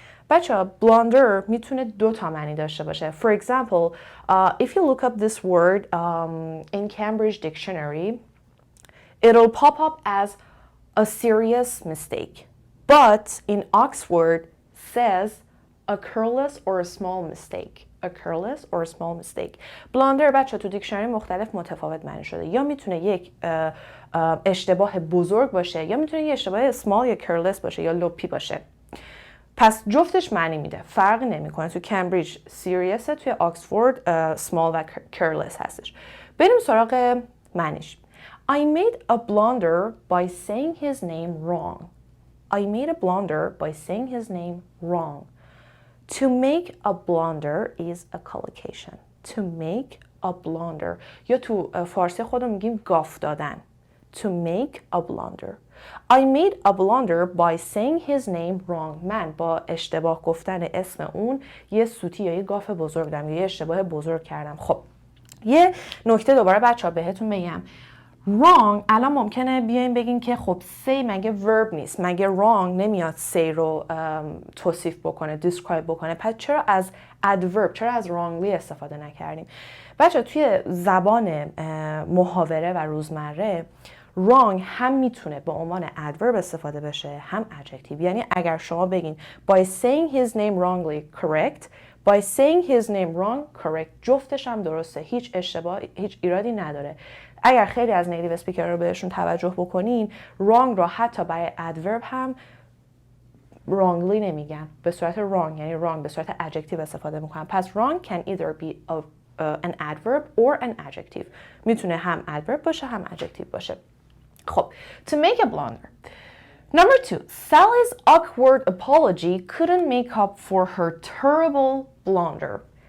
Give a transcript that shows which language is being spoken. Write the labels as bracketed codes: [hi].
[fa] بچه blunder میتونه 2 تا معنی داشته باشه. [en] For example, if you look up this word in Cambridge dictionary, it'll pop up as a serious mistake. But in Oxford says a careless or a small mistake. A careless or a small mistake. [fa] Blunder بچه تو دیکشنری مختلف متفاوت معنی شده. یا میتونه یک اشتباه بزرگ باشه یا میتونه یک اشتباه small یا careless باشه یا لپی باشه. پس جفتش معنی میده. فرقی نمیکنه. تو کمبریج serious، توی آکسفورد small و careless هستش. بریم سراغ معنیش. [en] I made a blunder by saying his name wrong. I made a blunder by saying his name wrong. To make a blunder is a collocation. To make a blunder. [fa] یا تو فارسی خودمون میگیم گاف دادن. [en] To make a blunder. I made a blunder by saying his name wrong. [fa] من با اشتباه گفتن اسم اون یه سوتی یا یه گاف بزرگ دادم یا یه اشتباه بزرگ کردم. خب یه نکته دوباره بچه‌ها بهتون میگم. wrong الان ممکنه بیاین بگین که خب say مگه verb نیست، مگه wrong نمیاد say رو توصیف بکنه، describe بکنه، پس چرا از adverb، چرا از wrongly استفاده نکردیم؟ بچه توی زبان محاوره و روزمره wrong هم میتونه به عنوان adverb استفاده بشه هم adjective. یعنی اگر شما بگین [en] by saying his name wrongly correct، by saying his name wrong correct، [fa] جفتش هم درسته، هیچ اشتباه، هیچ ایرادی نداره. اگر خیلی از نیتیو اسپیکر رو بهشون توجه بکنین wrong رو حتی برای adverb هم wrongly نمیگن، به صورت wrong، یعنی wrong به صورت adjective استفاده میکنن. [en] پس wrong can either be an adverb or an adjective. [fa] میتونه هم adverb باشه هم adjective باشه. [en] خب to make a blunder. Number 2, Sally's awkward apology couldn't make up for her terrible blunder.